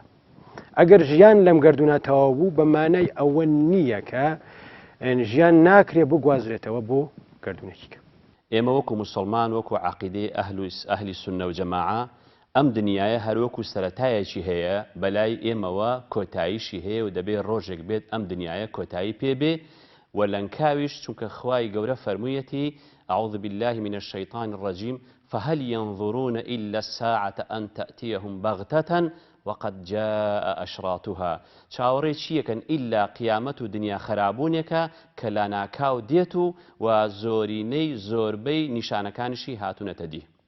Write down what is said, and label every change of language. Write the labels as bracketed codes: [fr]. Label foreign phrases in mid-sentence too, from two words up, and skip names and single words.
[ckb] ئەگەر ژیان لەم گەردوونە تەواو بوو بە مانای ئەوە نییە کە ژیان ناکرێ بگوازرێتەوە بۆ گەردوونێکی کە. ئێمە وەکو موسڵمان وەکو عەقیدەی ئەهلی سوننە و جەماعە ئەم دنیاە هەروەکو سەرەتایەکی هەیە بەلای ئێمەوە کۆتاییشی هەیە و دەبێت ڕۆژێک بێت ئەم دنیاە کۆتایی پێبێ و لەنکاویش چونکە خوای گەورە فەرموویەتی [ar] أعوذ بالله من الشيطان الرجيم فهل ينظرون إلا الساعة أن تأتيهم بغتة وقد جاء أشراطها. [ckb] چاوەڕێ چیەکەن ئیلا قیامەت و دنیا خرابوونێکە کە لاناکاو دێت و زۆرینەی زۆربەی نیشانەکانشی هاتوونەتە دی.